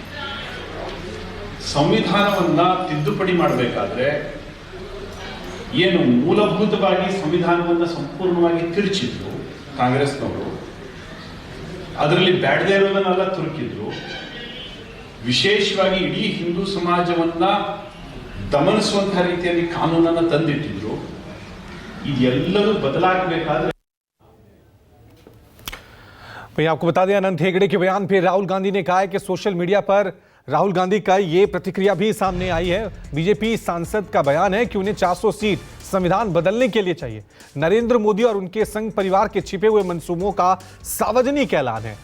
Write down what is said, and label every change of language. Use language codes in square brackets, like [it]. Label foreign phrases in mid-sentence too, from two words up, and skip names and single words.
[kn] ಸಂವಿಧಾನವನ್ನ ತಿದ್ದುಪಡಿ ಮಾಡಬೇಕಾದ್ರೆ ಏನು ಮೂಲಭೂತವಾಗಿ ಸಂವಿಧಾನವನ್ನ ಸಂಪೂರ್ಣವಾಗಿ ತಿರುಚಿದ್ರು ಕಾಂಗ್ರೆಸ್ನವರು, ಅದರಲ್ಲಿ ಬ್ಯಾಡದೇ ಇರೋದನ್ನೆಲ್ಲ ತುರುಕಿದ್ರು, ವಿಶೇಷವಾಗಿ ಇಡೀ ಹಿಂದೂ ಸಮಾಜವನ್ನ ದಮನಿಸುವಂತಹ ರೀತಿಯಲ್ಲಿ ಕಾನೂನನ್ನ ತಂದಿಟ್ಟಿದ್ರು. ಇದೆಲ್ಲವೂ ಬದಲಾಗಬೇಕಾದ್ರೆ [hi] भाई आपको बता दें, अनंत हेगड़े के बयान पे राहुल गांधी ने कहा है कि [en] social media [hi] पर राहुल गांधी का ये प्रतिक्रिया भी सामने आई है। बीजेपी सांसद का बयान है कि उन्हें 400 सीट संविधान बदलने के लिए चाहिए। नरेंद्र मोदी और उनके संघ परिवार के छिपे हुए मंसूबों का सार्वजनिक ऐलान है।